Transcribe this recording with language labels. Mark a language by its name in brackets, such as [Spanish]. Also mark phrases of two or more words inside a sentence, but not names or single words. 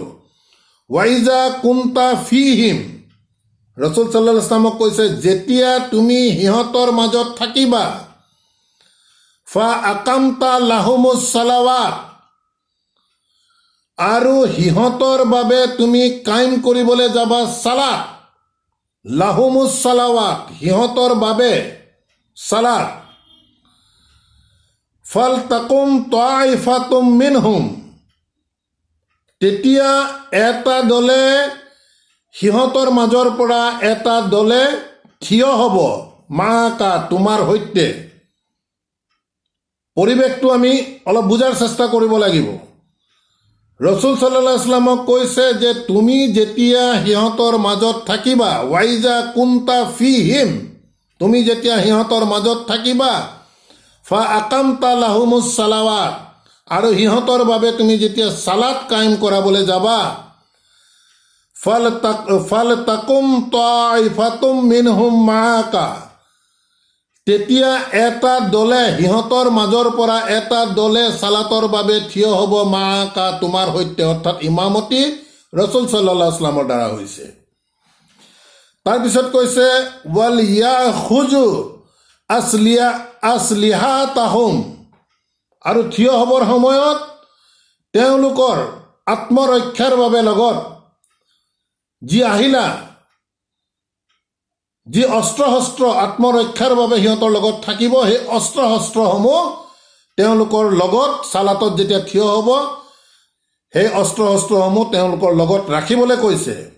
[Arabic] وإذا كنت فيهم, [Assamese] ৰসুল [Arabic] صلى الله عليه وسلم [Assamese] কৈছে যেতিয়া তুমি সিহঁতৰ মাজত থাকিবা, [Arabic] فأقمت لهم الصلاة, [Assamese] আৰু সিহঁতৰ বাবে তুমি কায়েম কৰিবলৈ যাবা সালাত, [Arabic] لهم الصلاة, [Assamese] সিহঁতৰ বাবে সালাত, [Arabic] فلتقم طائفة منهم, [Assamese] তেতিয়া এটা দলে, সিহঁতৰ মাজৰ পৰা এটা দলে থিয় হ'ব, মাকা, তোমাৰ সৈতে। পৰিৱেশটো আমি অলপ বুজাৰ চেষ্টা কৰিব লাগিব। ৰসুল [Arabic] صلى الله عليه وسلم [Assamese] কৈছে যে তুমি যেতিয়া সিহঁতৰ মাজত থাকিবা, [Arabic] وإذا كنت فيهم, [Assamese] তুমি যেতিয়া সিহঁতৰ মাজত থাকিবা, [Arabic] فأقمت لهم الصلاة, [Assamese] আৰু সিহঁতৰ বাবে তুমি যেতিয়া সালাত কায়েম কৰাবলৈ যাবা, [Arabic] فلتقم طائفة منهم معك, [Assamese] তেতিয়া এটা দলে সিহঁতৰ মাজৰ পৰা এটা দলে চালাতৰ বাবে থিয় হ'ব মাকা তোমাৰ সৈতে, অৰ্থাৎ ইমামতি ৰচুল [Arabic] صلى الله عليه وسلم [Assamese] দ্বাৰা হৈছে। তাৰপিছত কৈছে [Arabic] وليأخذوا أسلحتهم, [Assamese] আৰু থিয় হ'বৰ সময়ত তেওঁলোকৰ আত্মৰক্ষাৰ বাবে লগত যি আহিলা, যি অস্ত্ৰ শস্ত্ৰ আত্মৰক্ষাৰ বাবে সিহঁতৰ লগত থাকিব, সেই অস্ত্ৰ শস্ত্ৰসমূহ তেওঁলোকৰ লগত চালাতত যেতিয়া থিয় হ'ব সেই অস্ত্ৰ শস্ত্ৰসমূহ তেওঁলোকৰ লগত ৰাখিবলৈ কৈছে।